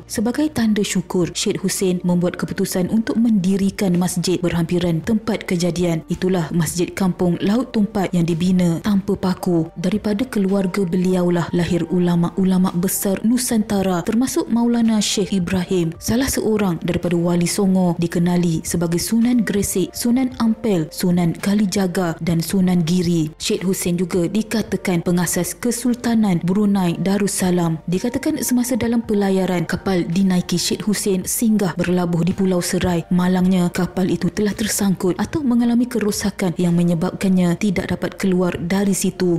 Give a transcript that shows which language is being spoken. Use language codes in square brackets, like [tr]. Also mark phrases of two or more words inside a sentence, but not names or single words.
[ms] Sebagai tanda syukur, Syekh Husain membuat keputusan untuk mendirikan masjid berhampiran tempat kejadian. Itulah Masjid Kampung Laut Tumpat yang dibina tanpa paku. Daripada keluarga beliaulah lahir ulama-ulama besar Nusantara, termasuk Maulana Syekh Ibrahim, salah seorang daripada Wali Songo, dikenali sebagai Sunan Gresik, Sunan Ampel, Sunan Kalijaga dan Sunan Giri. Syekh Husain juga dikatakan pengasas Kesultanan Brunei Darussalam. Dikatakan semasa dalam pelayaran, kapal dinaiki Syekh Husain singgah berlabuh di Pulau Serai. Malangnya kapal itu telah tersangkut atau mengalami kerosakan yang menyebabkannya tidak dapat keluar dari situ.